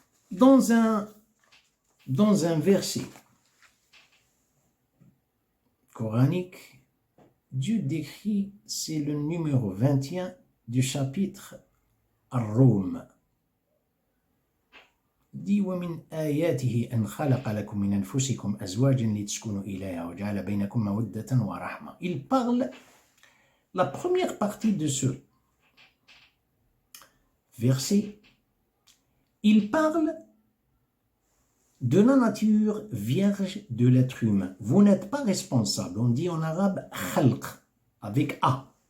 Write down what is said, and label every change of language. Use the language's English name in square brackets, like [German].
[French] Dans un verset coranique, Dieu décrit, c'est le numéro 21 du chapitre Ar-Rum. dit [Arabic] ومن آياته أن خلق لكم من أنفسكم أزواجا لتسكنوا إليها وجعل بينكم مودة ورحمة. [French] Il parle, la première partie de ce verset, il parle de la nature vierge de l'être humain. Vous n'êtes pas responsable. On dit en arabe khalq avec A.